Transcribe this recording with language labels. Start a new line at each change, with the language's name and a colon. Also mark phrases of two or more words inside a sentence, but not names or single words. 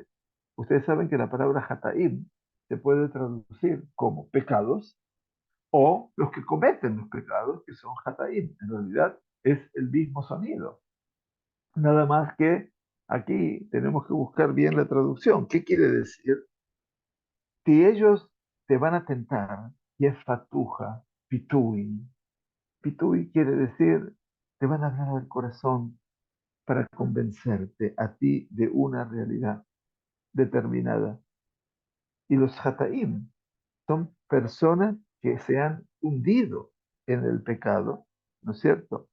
Spanish: Ustedes saben que la palabra hataim se puede traducir como pecados o los que cometen los pecados, que son hataim. En realidad es el mismo sonido. Nada más que aquí tenemos que buscar bien la traducción. ¿Qué quiere decir? Si ellos te van a tentar, y es fatuja, pitui. Pitui quiere decir, te van a hablar al corazón para convencerte a ti de una realidad determinada. Y los hataim son personas que se han hundido en el pecado, ¿no es cierto?